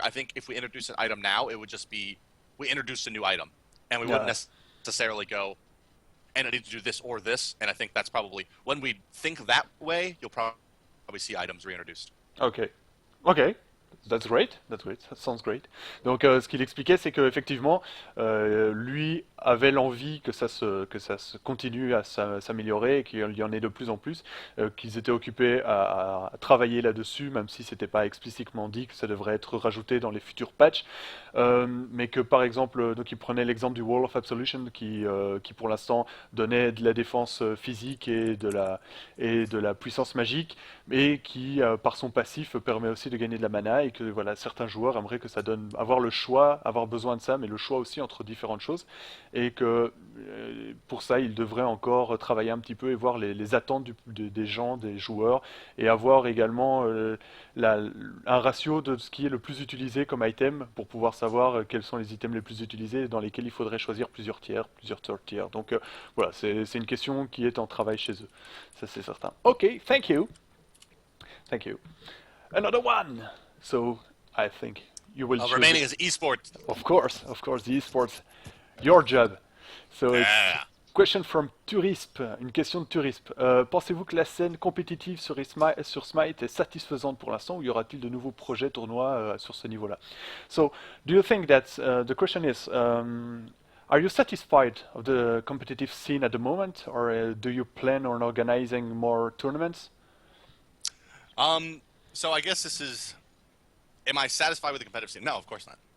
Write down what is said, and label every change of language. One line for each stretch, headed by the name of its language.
English: I think if we introduce an item now, it would just be we introduced a new item, and we wouldn't necessarily go, and I need to do this or this. And I think that's probably when we think that way, you'll probably see items reintroduced. Ok. Ok. That's great, that's great, that sounds great.
French: Donc ce qu'il expliquait, c'est qu'effectivement, lui avait l'envie que ça se continue à s'améliorer et qu'il y en ait de plus en plus, qu'ils étaient occupés à travailler là-dessus, même si c'était pas explicitement dit que ça devrait être rajouté dans les futurs patchs, mais que par exemple, donc il prenait l'exemple du Wall of Absolution qui pour l'instant donnait de la défense physique et de la puissance magique, mais qui par son passif permet aussi de gagner de la mana et que voilà, certains joueurs aimeraient que ça donne avoir le choix, avoir besoin de ça, mais le choix aussi entre différentes choses, et que pour ça ils devraient encore travailler un petit peu et voir les attentes des gens, des joueurs, et avoir également la- un ratio de ce qui est le plus utilisé comme item pour pouvoir savoir quels sont les items les plus utilisés dans lesquels il faudrait choisir plusieurs tiers, plusieurs third tiers. Donc voilà, c'est une question qui est en travail chez eux, ça c'est certain.
English: Ok, thank you. Thank you. Another one. So I think you will choose. Remaining is eSport. Of course, the esports, your job. So it's Yeah. question from Turisp,
French: une question de Turisp. Pensez-vous que la scène compétitive sur Smite est satisfaisante pour l'instant ou y aura-t-il de nouveaux projets tournois sur ce niveau-là?
English: So, do you think that the question is, are you satisfied of the competitive scene at the moment, or do you plan on organizing more tournaments? So I guess this is, am I satisfied with the competitive scene? No, of course not.